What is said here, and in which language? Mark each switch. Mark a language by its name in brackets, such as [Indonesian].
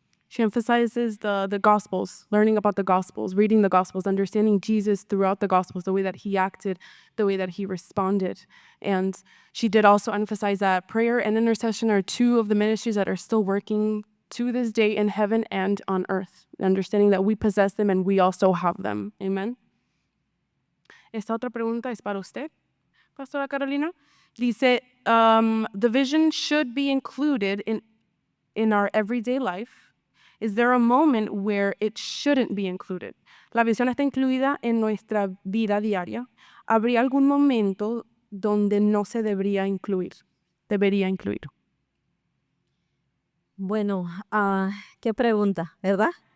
[English] She emphasizes the Gospels, learning about the Gospels, reading the Gospels, understanding Jesus throughout the Gospels, the way that he acted, the way that he responded. And she did also emphasize that prayer and intercession are 2 of the ministries that are still working to this day in heaven and on earth, understanding that we possess them and we also have them. Amen. [Spanish] Esta otra pregunta es para usted, Pastora Carolina. [English] Dice, the vision should be included in our everyday life. Is there a moment where it shouldn't be included? [Spanish] La visión está incluida en nuestra vida diaria. ¿Habría algún momento donde no se debería incluir? Bueno, qué pregunta, ¿verdad?